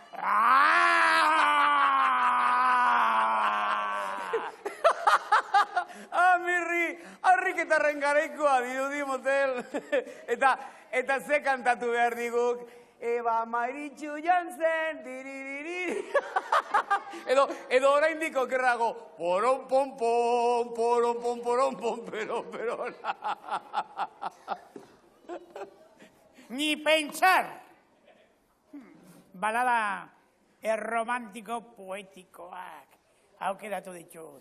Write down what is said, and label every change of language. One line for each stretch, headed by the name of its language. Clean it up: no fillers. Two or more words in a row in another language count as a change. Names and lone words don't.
Basque: Mirri, harriketarren garaikoa dirudi motel. Eta ze kantatu behar diguk? Eba Maritxu Jantzen, diririri. Edo oraindik okerrago. Poron, pon, pon, poron, pon, poron, pon, peron. Ni pentsar. Balada erromantiko poetikoak aukeratu dituz.